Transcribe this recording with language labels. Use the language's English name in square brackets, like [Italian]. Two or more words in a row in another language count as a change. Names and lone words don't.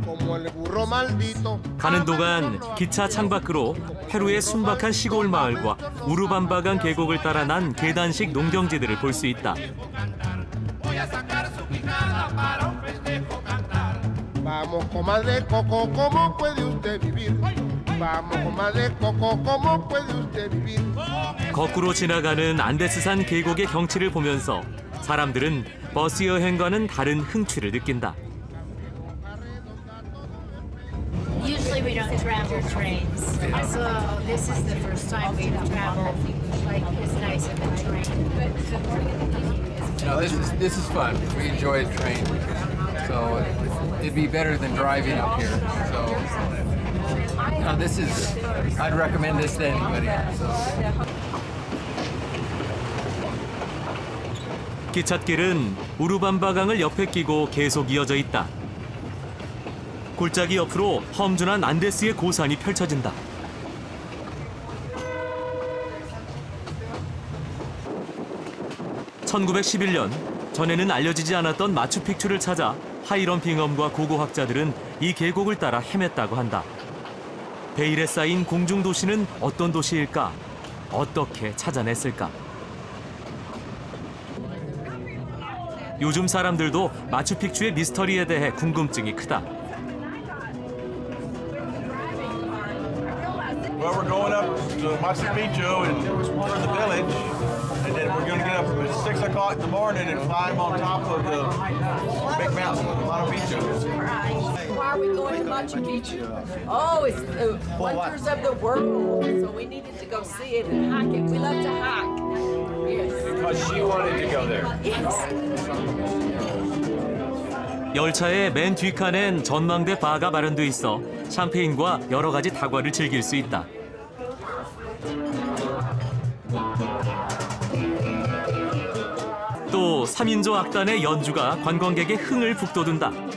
[Spanish] como el burro maldito. [Korean] 가는 동안 기차 창밖으로 페루의 순박한 시골 마을과 우루밤바강 계곡을 따라 난 계단식 농경지들을 볼 수 있다. [Spanish] Vamos, comadre Coco, ¿cómo puede usted vivir? Vamos, comadre Coco, ¿cómo puede usted vivir? [Korean] 거꾸로 지나가는 안데스산 계곡의 경치를 보면서 사람들은 버스 여행과는 다른 흥취를 느낀다. [English] Usually we don't travel trains, so this is the first time we've traveled like as nice of a train. No, this is fun. We enjoy the train, so it'd be better than driving up here. So, no, I'd recommend this to anybody. [Korean] 기찻길은 우루밤바강을 옆에 끼고 계속 이어져 있다. 골짜기 옆으로 험준한 안데스의 고산이 펼쳐진다. (1911년) 전에는 알려지지 않았던 마추픽추를 찾아 하이런 빙엄과 고고학자들은 이 계곡을 따라 헤맸다고 한다. 베일에 쌓인 공중도시는 어떤 도시일까? 어떻게 찾아냈을까? 요즘 사람들도 마추픽추의 미스터리에 대해 궁금증이 크다. [English] Well, we're going up to Machu Picchu and to the village, and then we're going to get up at 6 o'clock in the morning and climb on top of the big mountain, Machu Picchu. Why are we going to Machu Picchu? Oh, it's the wonders of the world. So we needed to go see it and hike it. We love to hike. Yes. Because she wanted to go there. Yes. [Korean] 열차의 맨 뒷칸엔 전망대 바가 마련돼 있어 샴페인과 여러 가지 다과를 즐길 수 있다. 또 3인조 악단의 연주가 관광객의 흥을 북돋운다.